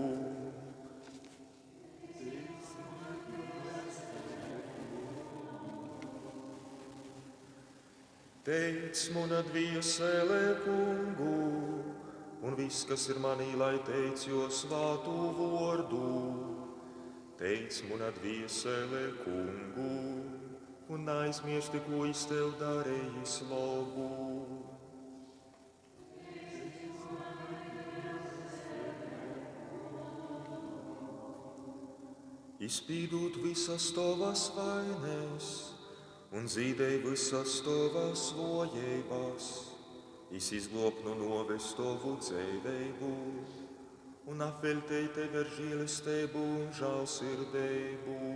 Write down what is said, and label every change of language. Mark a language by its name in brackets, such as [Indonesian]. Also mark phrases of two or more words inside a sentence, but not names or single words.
[Latgalian] teic munā dviesele kungu, un viss, kas ir manī, lai teic jo svātu vārdu. Teic munā dviesele kungu, un aizmirsti, ko es tev darījis labu. Izpīdūt visas tavas vainas un zīdēj visas tavas vojības, izglāb no noves tavu dzīvību un apveltēj tevi ar žēlastību un žēlsirdību.